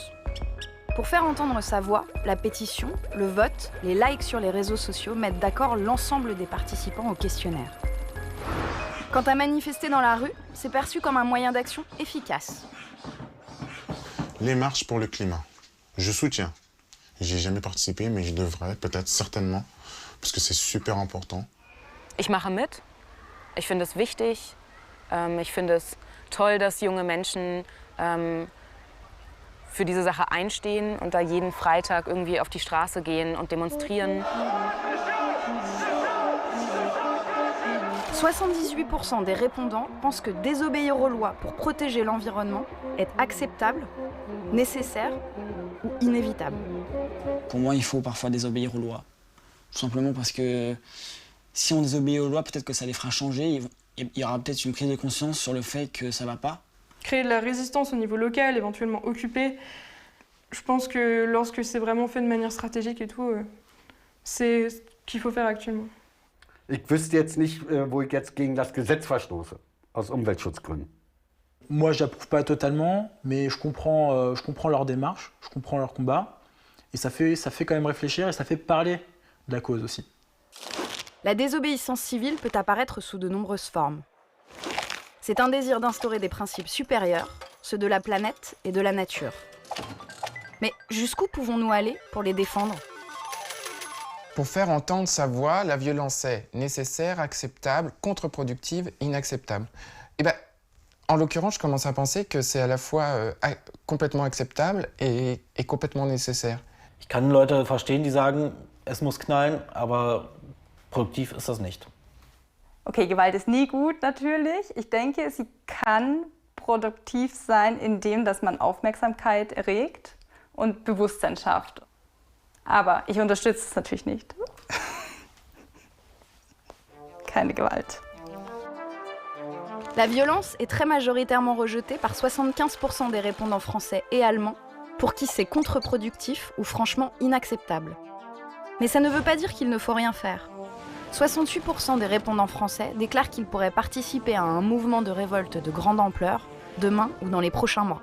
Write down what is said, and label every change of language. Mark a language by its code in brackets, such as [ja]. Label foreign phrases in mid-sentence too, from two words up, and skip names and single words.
[fr] Pour faire entendre sa voix, la pétition, le vote, les likes sur les réseaux sociaux mettent d'accord l'ensemble des participants au questionnaire. Quant à manifester dans la rue, c'est perçu comme un moyen d'action efficace. Les marches pour le climat. Je soutiens. J'ai jamais participé, mais je devrais, peut-être, certainement, parce que c'est super important. [de] Ich mache mit. Ich finde es wichtig. Ich finde es toll, dass junge Menschen für diese Sache einstehen und da jeden Freitag irgendwie auf die Straße gehen und demonstrieren. [fr] 78% des répondants pensent que désobéir aux lois pour protéger l'environnement est acceptable, nécessaire ou inévitable. Pour moi, il faut parfois désobéir aux lois. Tout simplement parce que si on désobéit aux lois, peut-être que ça les fera changer. Il y aura peut-être une prise de conscience sur le fait que ça ne va pas. Créer de la résistance au niveau local, éventuellement occuper. Je pense que lorsque c'est vraiment fait de manière stratégique et tout, c'est ce qu'il faut faire actuellement. [de] Ich wüsste jetzt nicht, wo ich jetzt gegen das Gesetz verstoße, aus Umweltschutzgründen. [fr] Moi, je n'approuve pas totalement, mais je comprends leur démarche, je comprends leur combat, et ça fait quand même réfléchir et ça fait parler de la cause aussi. La désobéissance civile peut apparaître sous de nombreuses formes. C'est un désir d'instaurer des principes supérieurs, ceux de la planète et de la nature. Mais jusqu'où pouvons-nous aller pour les défendre ? Pour faire entendre sa voix, la violence est nécessaire, acceptable, contre-productive, inacceptable. Et ben, en l'occurrence, je commence à penser que c'est à la fois complètement acceptable et complètement nécessaire. [de] Ich kann Leute verstehen, die sagen, es muss knallen, aber produktiv ist das nicht. Okay, Gewalt ist nie gut natürlich. Ich denke, sie kann produktiv sein, indem dass man Aufmerksamkeit erregt und Bewusstsein schafft. Aber ich unterstütze es natürlich nicht. Keine Gewalt. [fr] La violence est très majoritairement rejetée par 75% des répondants français et allemands, pour qui c'est contre-productif ou franchement inacceptable. Mais ça ne veut pas dire qu'il ne faut rien faire. 68% des répondants français déclarent qu'ils pourraient participer à un mouvement de révolte de grande ampleur, demain ou dans les prochains mois.